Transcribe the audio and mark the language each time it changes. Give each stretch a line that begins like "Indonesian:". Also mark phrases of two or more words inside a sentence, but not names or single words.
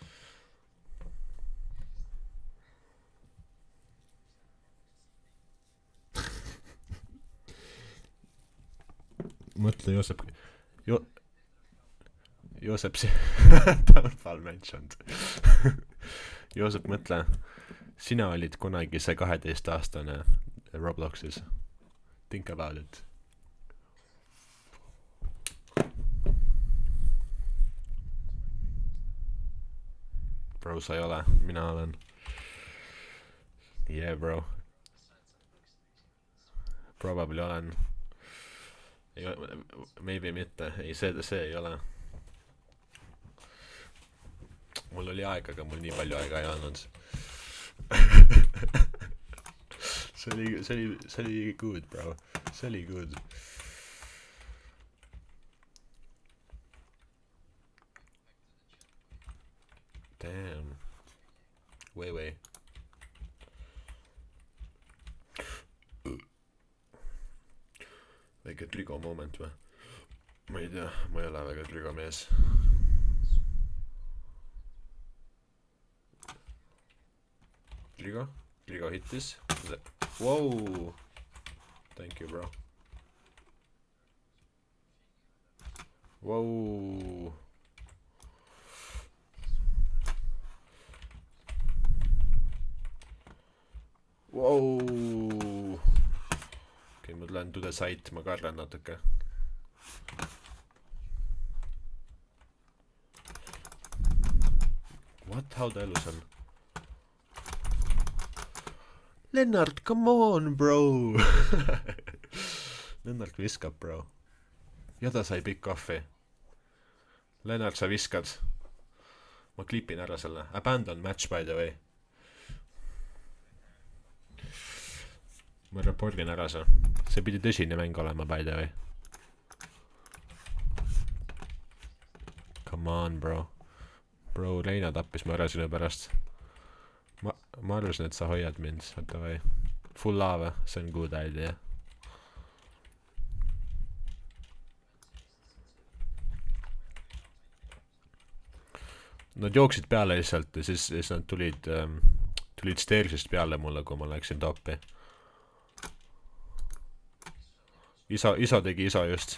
Estonian: Mõtle Joosep
English: Downfall mentioned.
Estonian: Joosep, mõtle, sina olid kunagi see 12-aastane Robloxis.
English: Think about it. Bro,
Estonian: sa ei ole, mina olen.
English: Yeah, bro. Probably olen.
Estonian: Maybe mitte, ei see ei ole. Mul oli aeg, aga mul nii palju aega ei olnud. see oli
English: good, bro.
Estonian: See oli
English: good. Damn. Way.
Estonian: Väike trigo moment või? Ma ei tea, ma ei ole väga trigo mees. Trigo hittis.
English: Wow! Thank you, bro. Wow! Wow!
Estonian: Okei, ma tulen
English: to the site,
Estonian: ma kardan natuke.
English: What? How
Estonian: ta elus on?
English: Lennart, come on, bro! Lennart viskab, bro.
Estonian: Ja ta sai pikk kohvi. Lennart, sa viskad. Ma klipin ära selle.
English: Abandon match, by the way.
Estonian: Ma reportin ära see. See pidi tõsine mäng olema,
English: by the way. Come on, bro. Bro,
Estonian: Leina tappis mu ära sinu pärast. Ma arvasin, et sa hoiad mind. Oota või.
English: Full lava,
Estonian: see on
English: good idea.
Estonian: Nad jooksid peale lihtsalt ja siis nad tulid stairsist peale mulle, kui ma läksin toppi. Isa tegi isa just.